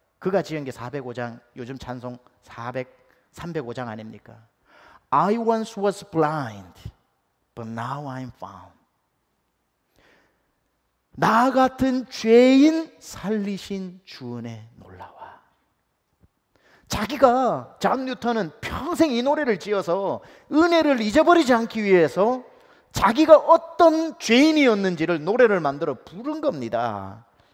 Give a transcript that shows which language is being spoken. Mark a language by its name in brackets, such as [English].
[Korean] 그가 지은 게 405장, 요즘 찬송 305장 아닙니까? [English] I once was blind, but now I'm found. [Korean] 나 같은 죄인 살리신 주 은혜 놀라와. 자기가 존 뉴턴은 평생 이 노래를 지어서 은혜를 잊어버리지 않기 위해서 자기가 어떤 죄인이었는지를 노래를 만들어 부른 겁니다.